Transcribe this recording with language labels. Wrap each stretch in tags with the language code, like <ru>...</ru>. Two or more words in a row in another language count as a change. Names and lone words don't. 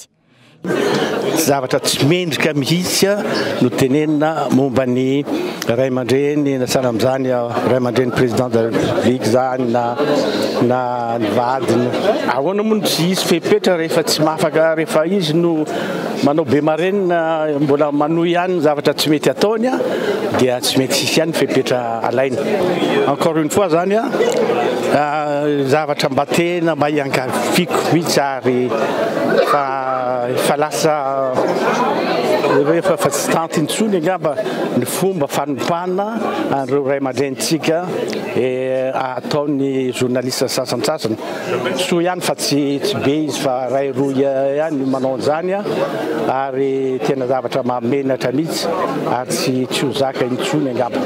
<mg>Zavatra tsy mendrika mihitsy no tenenina momba ny ray aman-dreny nasana amin'izany ray aman-dreny</mg> <fr>président de la République</fr> <mg>zany na ny vadiny ahoana moa tsy isy fepetra rehefa tsy mahafaka rehefa izy no manao be marenina mbola manohy ihany zavatra tsy mety ataony dia tsy mety sisy ihany fepetra alainy.</mg> <fr>Encore une fois</fr> <mg>zany zavatra mba tena mba hiankafiko mihitsy ary fa lasa rehefa fa tsy tanty intsony angamba ny fomba fanompana an'ireo ray aman-drenitsika ataony journaliste sasantsasany soa ihany fa tsy be izy fa ray roa ihany manao an'izany ary tena zavatra mamenatra mihitsy ary tsy ho zaka intsony angamba.</mg>